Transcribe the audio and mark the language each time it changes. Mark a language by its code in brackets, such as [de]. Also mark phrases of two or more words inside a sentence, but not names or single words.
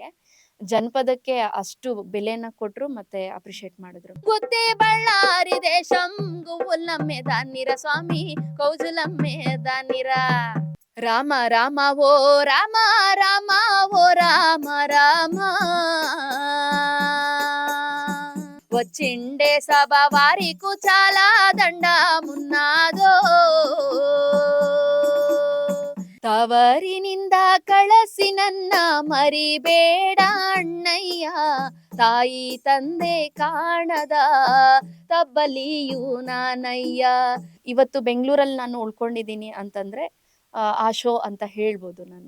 [kn] ಜನಪದಕ್ಕೆ ಅಷ್ಟು ಬೆಲೆನ ಕೊಟ್ರು ಮತ್ತೆ ಅಪ್ರಿಶಿಯೇಟ್ ಮಾಡಿದ್ರು. [te] గుద్దె బళ్ళారి దేశం గువ్వులమ్మె దానిర స్వామి కౌజులమ్మె దానిర. రామ రామ ఓ రామ రామ ఓ రామ రామ వచ్చిండే సభ వారికు చాలా దండమున్నాదో. [kn] ತವರಿನಿಂದ ಕಳಸಿ ನನ್ನ ಮರಿಬೇಡ ಅಣ್ಣಯ್ಯ, ತಾಯಿ ತಂದೆ ಕಾಣದ ತಬ್ಬಲಿಯು ನಾನಯ್ಯ. ಇವತ್ತು ಬೆಂಗಳೂರಲ್ಲಿ ನಾನು ಉಳ್ಕೊಂಡಿದ್ದೀನಿ ಅಂತಂದ್ರೆ ಆ ಶೋ ಅಂತ ಹೇಳ್ಬೋದು ನಾನು.